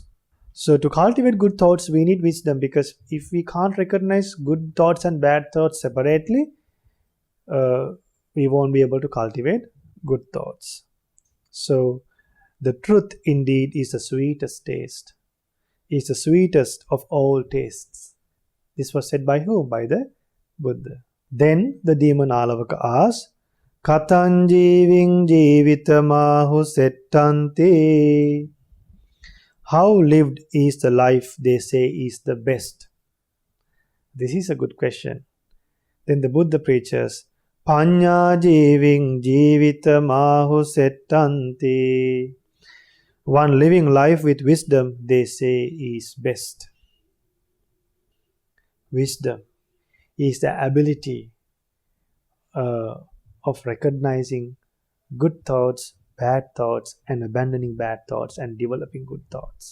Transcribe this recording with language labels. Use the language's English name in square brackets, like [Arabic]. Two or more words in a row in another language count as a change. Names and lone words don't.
[English] So to cultivate good thoughts, we need wisdom, because if we can't recognize good thoughts and bad thoughts separately, we won't be able to cultivate good thoughts. So the truth indeed is the sweetest taste, is the sweetest of all tastes. This was said by whom? By the Buddha. Then the demon Alavaka asks, [Pali] Katanjiving jivitamahu settanti. [English] How lived is the life they say is the best? This is a good question. Then the Buddha preaches, [Pali] Panya jiving jivitamahu settanti. [English] One living life with wisdom, they say, is best. Wisdom is the ability of recognizing good thoughts, bad thoughts, and abandoning bad thoughts and developing good thoughts.